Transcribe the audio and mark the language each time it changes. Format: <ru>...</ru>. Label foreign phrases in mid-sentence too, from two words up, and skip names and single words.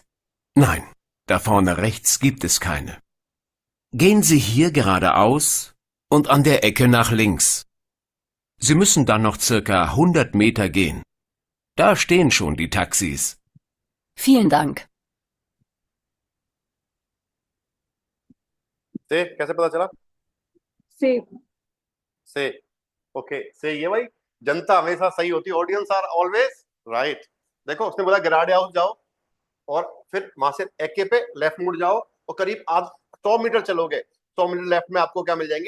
<de>Nein, da vorne rechts gibt es keine. Gehen Sie hier geradeaus und an der Ecke nach links. Sie müssen dann noch circa 100 Meter gehen. Da stehen schon die Taxis. Vielen Dank.</de> <hi>से कैसे पता चला?</hi> <en>Say.</en> <hi>से ओके, से ये भाई जनता हमेशा सही होती है,</hi> <en>audience are always right.</en> <hi>देखो उसने बोला गिराडे हाउस जाओ और फिर वहां से एके पे लेफ्ट मुड़ जाओ और करीब 100 मीटर चलोगे, 100 मीटर लेफ्ट में आपको क्या मिल जाएंगी?</hi>